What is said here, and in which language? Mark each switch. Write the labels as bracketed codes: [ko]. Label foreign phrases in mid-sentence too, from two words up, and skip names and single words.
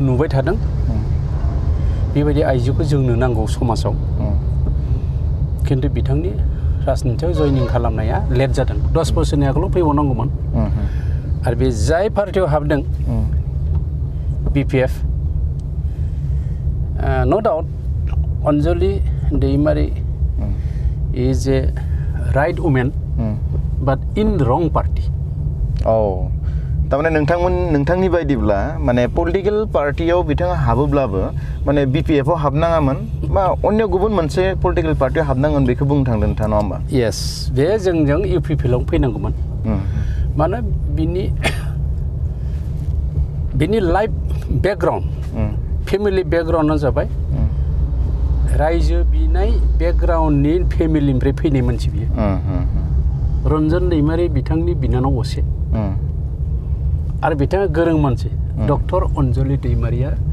[brx] नुबाय थादों बेबायदि आइजोखौ जोंनो नांगौ समाजाव खिन्थु बिथांनि राजनितियाव जयनिं खालामनाया लेट जादों 10 बोसोरनि आगोलाव फैबावनांगौमोन आरो बे जाय पार्टियाव हाबदों बिपिएफ [en] no doubt [brx] अनजुलि दैमारि [en] is a right woman but in wrong party [brx] तारमाने नोंथांनि बायदिब्ला माने [en] political party [brx] बिथाङा हाबोब्लाबो माने बिपिएफआव हाबनाङामोन बा अन्य गुबुन मोनसे पलिटिकल पार्टियाव हाबनांगोन बेखौ बुंनो थांदों नोंथाङा नङा होमबा यस बे जोंजों इउपिपिएलआव फैनांगौमोन मानो बिनि [en] life background family background [brx] जाबाय रायजो बिनाय बेकग्राउन्डनि फेमिलिनिफ्राय फैनाय मानसि बियो रन्जन दैमारि बिथांनि बिनानाव असे आरो बिथाङा गोरों मानसि डक्टर अनजुलि दैमारिया